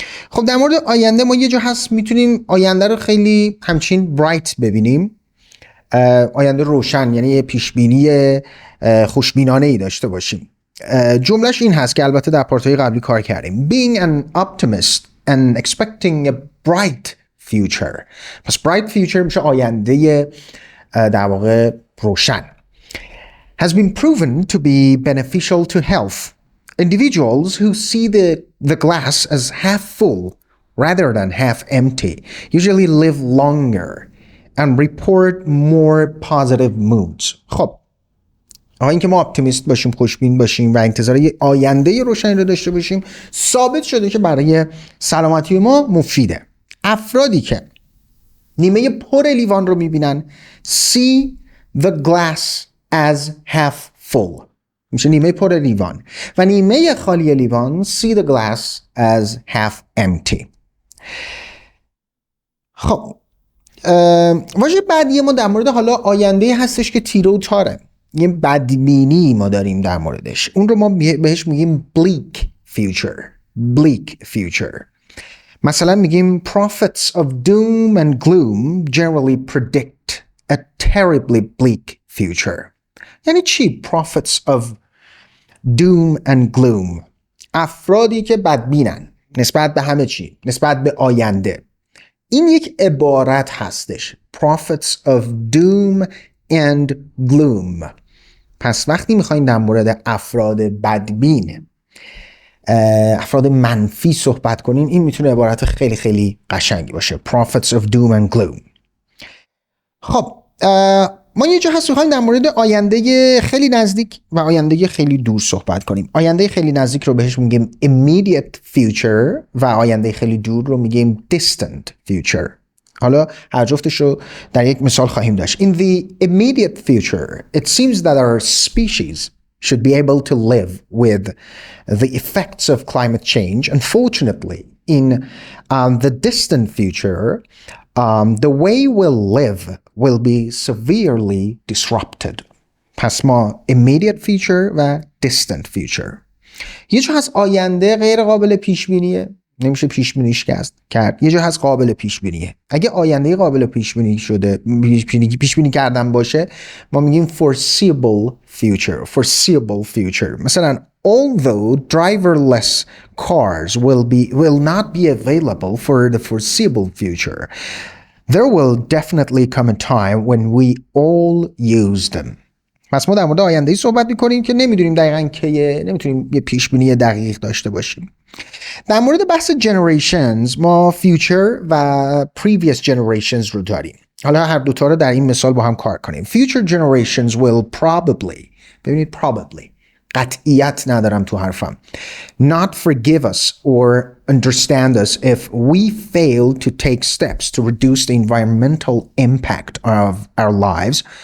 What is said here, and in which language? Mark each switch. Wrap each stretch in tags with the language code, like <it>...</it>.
<fa>خب در مورد آینده ما یه جا هست میتونیم آینده رو خیلی همچین برایت ببینیم، آینده روشن، یعنی یه پیشبینی خوشبینانه ای داشته باشیم. جملهش این هست که البته در پارت‌های قبلی کار کردیم:</fa> <en>being an optimist and expecting a bright future.</en> <fa>پس bright future میشه آینده در واقع روشن.</fa> <en>has been proven to be beneficial to health. Individuals who see the glass as half full rather than half empty usually live longer and report more positive moods.</en> <fa>خب اینکه ما اپتیمیست باشیم، خوشبین باشیم و انتظار یه آینده روشنی رو داشته باشیم ثابت شده که برای سلامتی ما مفیده. افرادی که نیمه پر لیوان رو میبینن</fa> <en>see the glass as half full</en> <fa>میشه نیمه پر لیوان، و نیمه خالی لیوان</fa> <en>see the glass as half empty.</en> <fa>خب واژه بعدی ما در مورد حالا آینده هستش که تیره و تاره، یه بدبینی ما داریم در موردش. اون رو ما بهش میگیم bleak future.</fa> <en>bleak future.</en> <fa>مثلا میگیم</fa> <en>prophets of doom and gloom generally predict a terribly bleak future.</en> <fa>یعنی چی prophets of doom and gloom؟ افرادی که بدبینن نسبت به همه چی، نسبت به آینده. این یک عبارت هستش، prophets of doom and gloom. پس وقتی میخوایم در مورد افراد بدبین، افراد منفی صحبت کنیم، این میتونه عبارت خیلی خیلی قشنگی باشه، prophets of doom and gloom. خب ما یه جا هست میخوایم در مورد آینده خیلی نزدیک و آینده خیلی دور صحبت کنیم. آینده خیلی نزدیک رو بهش میگیم immediate future و آینده خیلی دور رو میگیم distant future. حالا هر جفتش رو در یک مثال خواهیم داشت.</fa> <en>In the immediate future, it seems that our species should be able to live with the effects of climate change. Unfortunately, in the distant future, the way we'll live will be severely disrupted.</en> <fa>پس ما immediate future و distant future. یه جا هست آینده غیر قابل پیش بینیه، نمیشه پیش بینیش کرد. یه جا هست قابل پیش بینیه. اگه آینده قابل پیش بینی شده، پیش بینی کردن باشه، ما میگیم foreseeable future.</fa> <en>foreseeable future.</en> <fa>مثلا</fa> <en>although driverless cars will not be available for the foreseeable future, there will definitely come a time when we all use them.</en> <fa>پس ما در مورد آینده‌ای صحبت می‌کنیم که نمی‌دونیم دقیقاً کیه، نمی‌تونیم یه پیش‌بینی دقیق داشته باشیم. در مورد بحث generations ما future و previous generations رو داریم. حالا هر دوتا رو در این مثال با هم کار کنیم.</fa> <en>Future generations will probably،</en> <fa>ببینید</fa> <en>probably،</en> <fa>قطعیت ندارم تو حرفم،</fa> <en>not forgive us or understand us if we fail to take steps to reduce the environmental impact of our lives.</en>